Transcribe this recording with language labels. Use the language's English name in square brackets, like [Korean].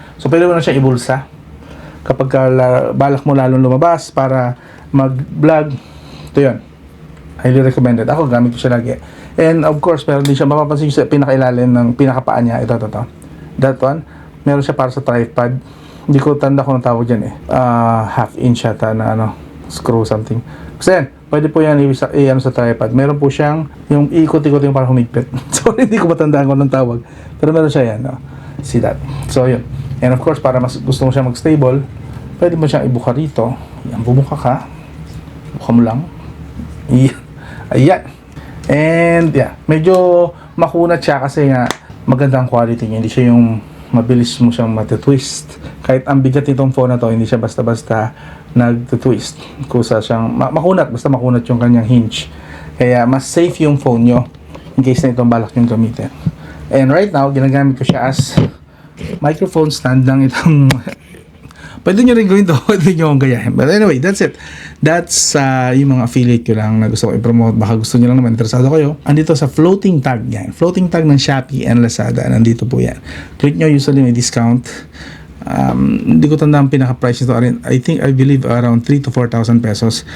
[Filipino] So, pwede mo na siya ibulsa. Kapag balak mo lalong lumabas para mag-vlog, ito yun. [English] Highly recommended. [Filipino] Ako, gamit ko siya lagi. [English] And of course, [Filipino] meron din siya mapapansin sa pinakailalim ng pinakapaan niya. Ito. [English] That one. [Filipino] Meron siya para sa tripod. Hindi ko tanda kung ang tawag dyan eh. Half inch yata na screw something. Kasi yan, pwede po yan sa tripod. Meron po siyang yung ikot-ikot yung parang humigpit. Sorry, hindi ko matandaan kung anong tawag. Pero meron siya yan. [English] See that? [Filipino] So yun. [English] And of course, [Filipino] para mas gusto mo siya mag-stable, pwede mo siyang ibuka rito. Yan, bumuka ka. Buka mo lang. Ayan. [English] And yeah, [Filipino] medyo makunat siya kasi nga magandang quality niya. Hindi siya yung mabilis mo siyang matitwist. Kahit ang bigat nitong phone na to, hindi siya basta-basta nag-twist. Kusa siyang makunat, basta makunat yung kanyang hinge. Kaya mas safe yung phone nyo [English] in case [Filipino] na itong balak yung gamitin. [English] And right now, [Filipino] ginagamit ko siya as microphone stand lang itong pwede nyo rin gawin to, pwede nyo akong gayahin. [English] But anyway, that's it. That's [Filipino] yung mga affiliate ko lang na gusto ko i-promote. Baka gusto nyo lang naman, interesado kayo. Andito sa floating tag yan. Floating tag ng Shopee and Lazada. Nandito po yan. Click nyo, usually may discount. Hindi ko tanda ang pinaka-price nito. [English] I believe around 3 to 4,000 pesos.